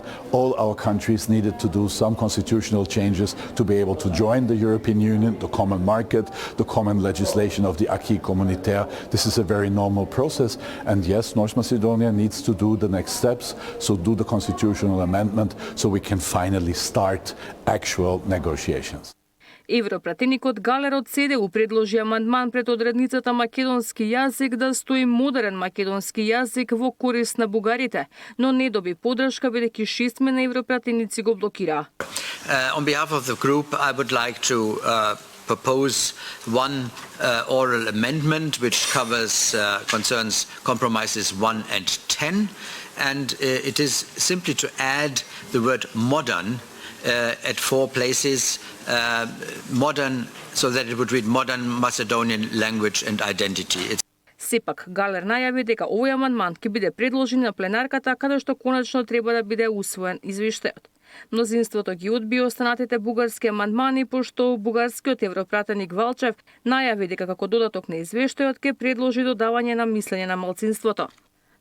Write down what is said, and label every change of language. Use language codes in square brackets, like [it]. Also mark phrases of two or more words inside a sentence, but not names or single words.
[en] All our countries needed to do some constitutional changes to be able to join the European Union, the common market, the common legislation of the [fr] acquis communautaire. [en] This is a very normal process, and yes, North Macedonia needs to do the next steps, so do the constitutional amendment so we can finally start actual negotiations. [mk] Европратеникот Галер од ЦДУ предложи амандман пред одредницата македонски јазик да стои модерен македонски јазик во корист на бугарите, но не доби поддршка бидејќи 6 на европратеници го блокираа. [en] On behalf of the group, I would like to propose one oral amendment which concerns compromises 1 and 10, and it is simply to add the word modern at 4 places, modern, so that it would read modern Macedonian language and identity. [mk] Сепак, Галер најави дека овој амандман ќе биде предложен на пленарката каде што конечно треба да биде усвоен извештајот. Мнозинството ги одби останатите бугарски амандмани, пошто бугарскиот европратеник Валчев најави дека како додаток на извештајот ќе предложи додавање на мислење на малцинството.